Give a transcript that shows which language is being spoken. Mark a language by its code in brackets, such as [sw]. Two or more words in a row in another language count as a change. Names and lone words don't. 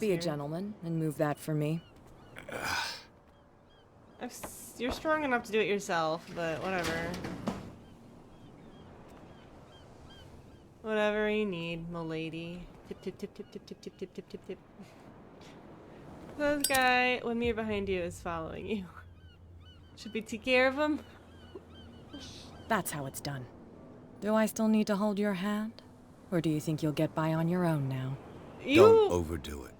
[en] Be here. a gentleman and move that for me. You're strong enough to do it yourself, but whatever. Whatever you need, m'lady. Tip, tip, tip, tip, tip, tip, tip, tip, tip, tip, tip. This guy with me behind you is following you. Should we take care of him? That's how it's done. Do I still need to hold your hand? Or do you think you'll get by on your own now? Don't overdo it.